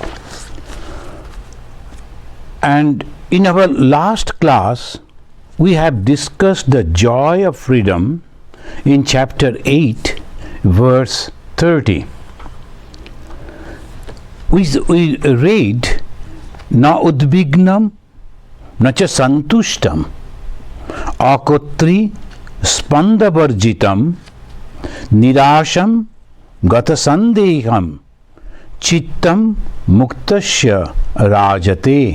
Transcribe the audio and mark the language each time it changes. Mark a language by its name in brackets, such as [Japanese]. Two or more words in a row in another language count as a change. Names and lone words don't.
[English] And in our last class, we have discussed the joy of freedom in chapter 8, verse 30. We read, [Sanskrit] न उद्विग्नम् न च सन्तुष्टम् अकर्तृ स्पन्दवर्जितम् निराशम् गत सन्देहम् चित्तम् मुक्तस्य राजते.